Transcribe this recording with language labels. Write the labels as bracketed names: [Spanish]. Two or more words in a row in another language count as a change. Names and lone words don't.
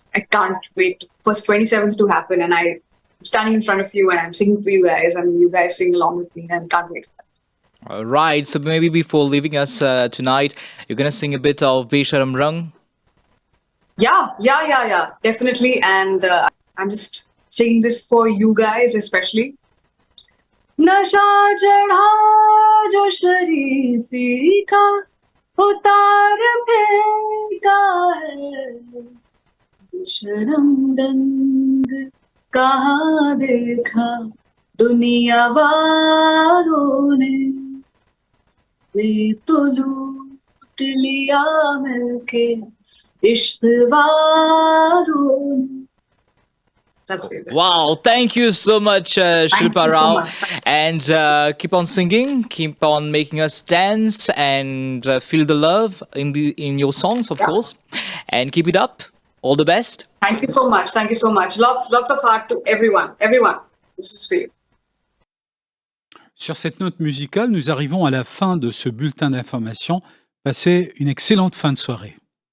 [English] I can't wait for 27th to happen, and I'm standing in front of you and I'm singing for you guys, and you guys sing along with me, and can't wait for that. All right, so maybe before leaving us tonight, you're gonna sing a bit of Besharam Rang. Yeah, definitely. And I'm just singing this for you guys especially. [Hindi] नशा चढ़ा जो शरीफ़ी का उतार फेंका है, बेशरम रंग कहाँ देखा दुनिया वालों ने, मैं तो लूट लिया मिलके इश्क वालों. [English] That's very good. Wow, thank you so much, Shilpa Rao. And keep on singing, keep on making us dance, and feel the love in your songs, of course. And keep it up. All the best. Thank you so much. Thank you so much. Lots of heart to everyone. Everyone. This is for you. [French] Sur cette note musicale, nous arrivons à la fin de ce bulletin d'information. Passez une excellente fin de soirée.